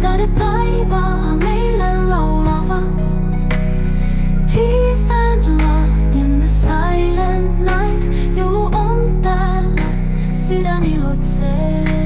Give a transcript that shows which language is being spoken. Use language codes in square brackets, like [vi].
[fi] Tähdet taivaalla meille laulavat. [en] Peace and love in the silent night. [fi] Joulu on täällä, sydän iloitsee.